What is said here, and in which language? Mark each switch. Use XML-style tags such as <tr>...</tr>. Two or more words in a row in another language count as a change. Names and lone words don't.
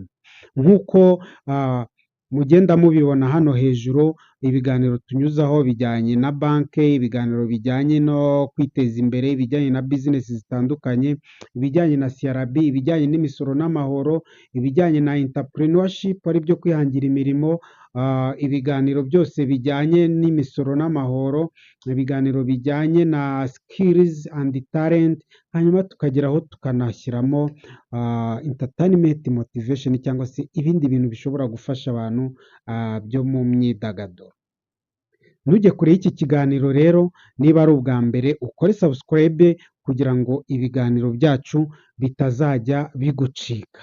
<rw>Nk'uko mugenda mubibona hano hejuru, ibiganiro tunyuzaho bijyanye na banki, ibiganiro bijyanye no kwiteza imbere, ibijyanye na bizinesi zitandukanye, ibijyanye na CRB, ibijyanye n'imisoro n'amahoro, ibijyanye na entrepreneurship ari byo kwihangira imirimo, ibiganiro byose bijyanye n'imisoro n'amahoro, ibiganiro bijyanye na</rw> <en>skills and talent,</en> <rw>hanyuma tukageraho tukanashyiramo</rw> <en>entertainment motivation</en> <rw>cyangwa se ibindi bintu bishobora gufasha abantu byo mu myidagaduro. Ntujye kure y'iki kiganiro rero, niba ari ubwa mbere ukore subscribe kugira ngo ibiganiro byacu bitazajya bigucika.</rw>